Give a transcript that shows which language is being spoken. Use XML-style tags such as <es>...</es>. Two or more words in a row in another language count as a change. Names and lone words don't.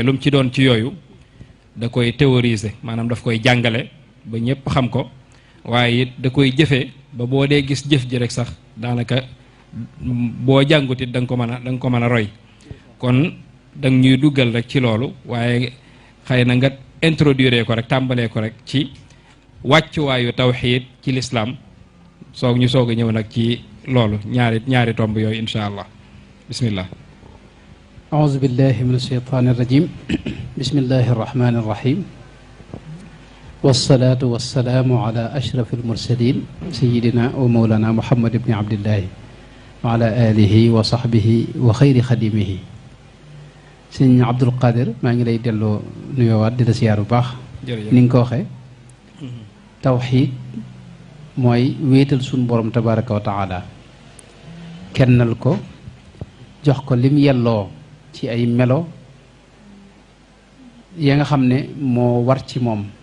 <wo>lu mu ci doon ci yooyu da koy théoriser maanaam daf koy jàngale ba ñëpp xam ko waaye it da koy jëfee ba boo dee gis jëf ji rek sax daanaka boo jàngut it da nga ko mën a roy kon da ñuy duggal rek ci loolu waaye xëy na nga introduire ko rek tàmbalee ko rek ci wàccuwaayu tawxiid ci lislaam ñu soog a ñëw nag ci loolu ñaari tomb yooyu</wo> <ar>إن شاء الله بسم الله. أعوذ بالله من الشيطان الرجيم بسم الله الرحمن الرحيم والصلاة والسلام على أشرف المرسلين سيدنا ومولانا محمد بن عبد الله وعلى آله وصحبه وخير خديمه سيدنا عبد القادر</ar> <wo>ما ngi lay delloo nuyoowaat di la siyaar bu baax ni nga ko waxee tawxiid mooy wéetal suñu borom</wo> <ar>تبارك وتعالى</ar> <wo>kennal ko jox ko lim yelloo ci ay melo ya nga xam ne moo war ci moom</wo>